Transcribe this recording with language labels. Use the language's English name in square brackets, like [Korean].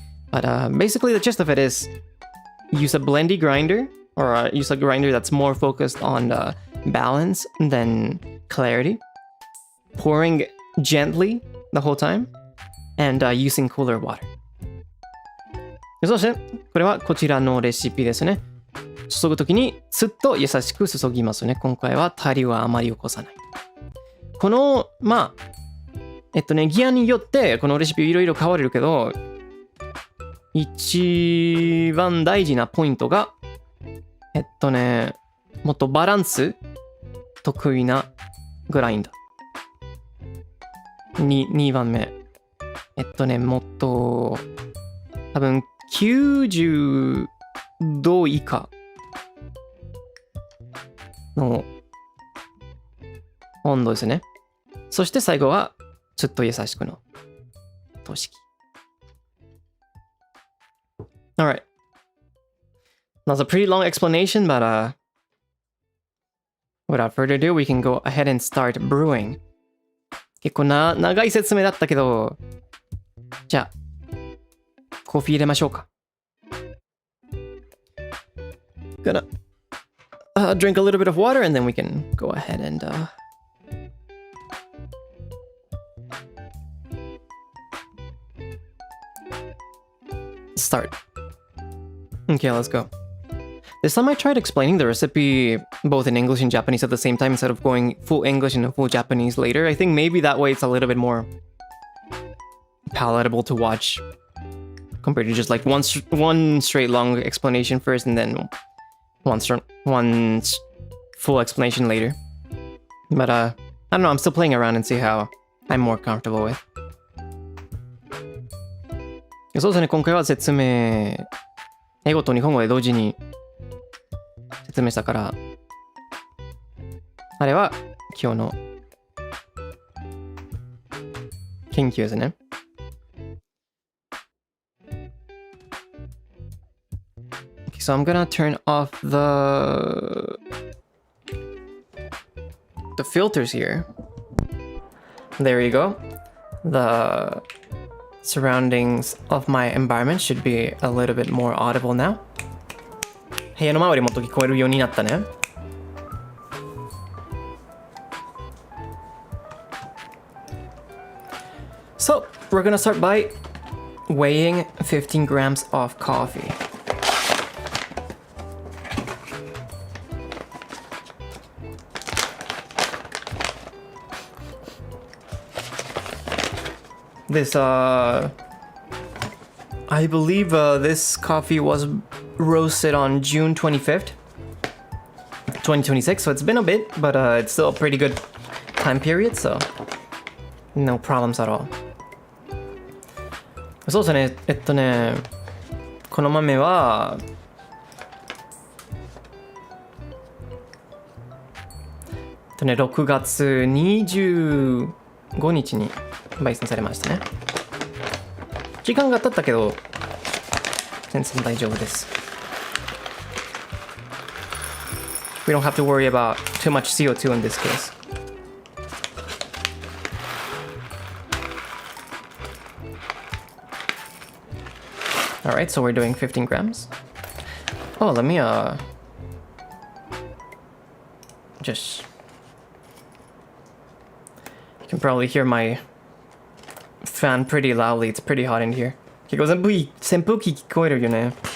[English] But basically, the gist of it is use a blendy grinder, or use a grinder that's more focused on balance than clarity, pouring gently the whole time, and using cooler water. [Japanese] そしてこれはこちらのレシピですね。注ぐときにスッと優しく注ぎますね。今回はタリはあまり起こさない。このギアによってこのレシピいろいろ変われるけど、一番大事なポイントがもっとバランス得意なグラインダー。2番目。もっと多分90度以下の温度ですね。そして最後はちょっと優しくの等式。 [English] Alright. That's a pretty long explanation, but without further ado, we can go ahead and start brewing. [Japanese] 結構長い説明だったけど、じゃあコーヒー入れましょうか。 [English] Gonna drink a little bit of water and then we can go ahead and start. Okay, let's go. This time I tried explaining the recipe both in English and Japanese at the same time instead of going full English and full Japanese later. I think maybe that way it's a little bit more palatable to watch compared to just like one straight long explanation first and then one full explanation later. But I don't know, I'm still playing around and see how I'm more comfortable with. [Japanese] そうですね、今回は説明英語と日本語で同時に説明したから、あれは今日の研究ですね。 [English] Okay, so I'm gonna turn off the the filters here. There you go. The surroundings of my environment should be a little bit more audible now. [Japanese] 部屋の周りもっと聞こえるようになったね。 [English] So, we're gonna start by weighing 15 grams of coffee. This, I believe this coffee was roasted on June 25th, 2026, so it's been a bit, but it's still a pretty good time period, so no problems at all. [Japanese] そうですね、この豆は6月25日に焙煎されましたね。時間が経ったけど全然大丈夫です。 [English] We don't have to worry about too much CO2 in this case. Alright, so we're doing 15 grams. Oh, let me just... You can probably hear my fan pretty loudly. It's pretty hot in here. [Japanese] 結構扇風機聞こえるよね。